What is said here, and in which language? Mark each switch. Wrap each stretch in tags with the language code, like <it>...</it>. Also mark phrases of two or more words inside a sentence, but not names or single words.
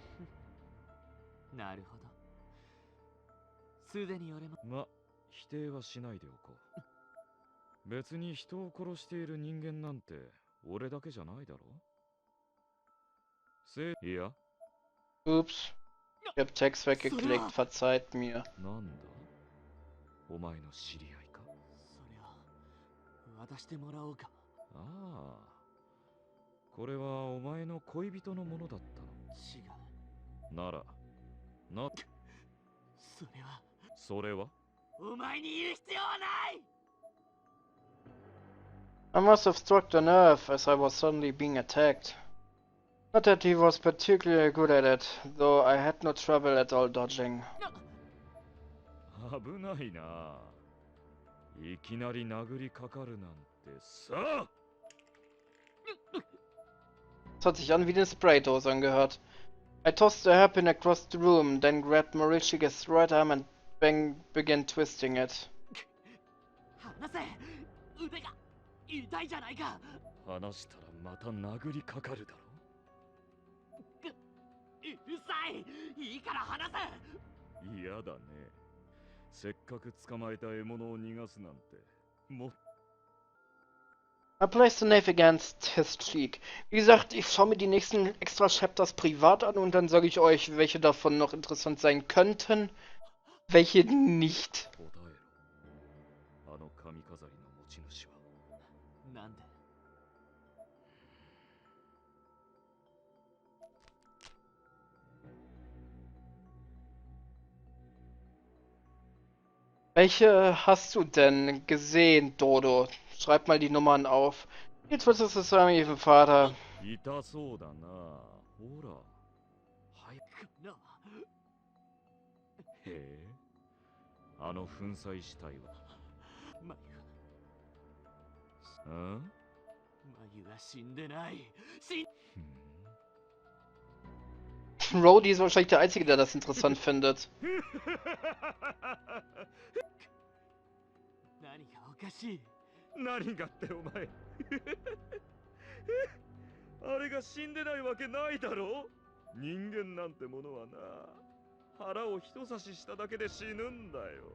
<ja>なるほど。すでに俺も。ま、否定はしないでおこう。別に人を殺している人間なんて俺だけじゃないだろ。いや。</ja> <en>Oops.</en> <de>Ich hab Text weggeklickt, verzeiht mir.</de> <ja>なんだお前の知り合いかそれを渡してもらおうか。ああ、これはお前の恋人のものだった違う。のなら、それはそれはお前に言う必要はない。</ja> <en>I must have struck the nerve as I was suddenly being attacked. Not that he was particularly good at it, though I had no trouble at all dodging.</en> <ja>危ないな。いきなり殴りかかるなんてさ。</ja> <de>Es hat sich an wie eine Spraydose angehört.</de> <en>I tossed the hairpin across the room, then grabbed Marishige's right arm and began twisting it.</en> <ja>離せ。腕が痛いじゃないか。話したらまた殴りかかるだろ。うるさい。いいから離せ。嫌だね。せっかく捕まえた獲物を逃がすなんて。も</ja> <en>I placed the knife against his cheek.</en> <de>Wie gesagt, ich schaue mir die nächsten extra Chapters privat an und dann sage ich euch, welche davon noch interessant sein könnten, welche nicht.</de> <ja>答えろ。あの髪飾りの持ち主は。なんで。</ja> <de>Welche hast du denn gesehen, Dodo? Schreib mal die Nummern auf. Jetzt wird es zusammen mit dem Vater.</de> <ja>痛そうだな。ほら。はい。なへえ。あの粉砕死体は。マユ。ん？マユは死んでない。</ja> <de>Rhodey ist wahrscheinlich der Einzige, der das interessant findet.</de> <ja>何がおかしい。何がってお前。あれが死んでないわけないだろ。人間なんてものはな、腹を一刺ししただけで死ぬんだよ。</ja>